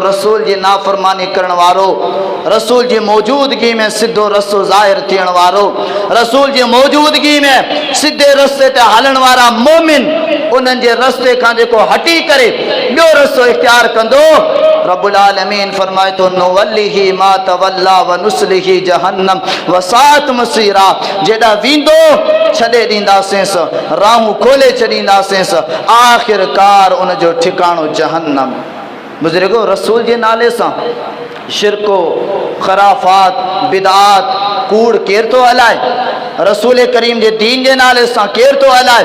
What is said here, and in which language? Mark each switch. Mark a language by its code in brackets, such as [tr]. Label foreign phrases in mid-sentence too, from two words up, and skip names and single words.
[sd] रसूल जी नाफरमानी करण वारो रसूल जी मौजूदगी में सिद्धो रस्तो ज़ाहिर थियण वारो रसूल जी मौजूदगी में सिद्धे रस्ते ते हलण वारा मोमिन उन्हनि जे रस्ते खां जेको हटी करे ॿियो रस्तो इख्तियार कंदो [ar] رب العالمين [sd] फरमाए तो [ar] نوله ما تولى ونصله جهنم وساءت مصيرا [sd] जेॾा वेंदो छॾे ॾींदासींसि राहूं खोले छॾींदासींसि आख़िरकार उन जो ठिकाणो जहन्नम बुज़ुर्गो रसूल जे नाले सां शिरको खराफ़ात बिदात कूड़ केर थो हलाए रसूल करीम जे दीन जे नाले सां केर थो हलाए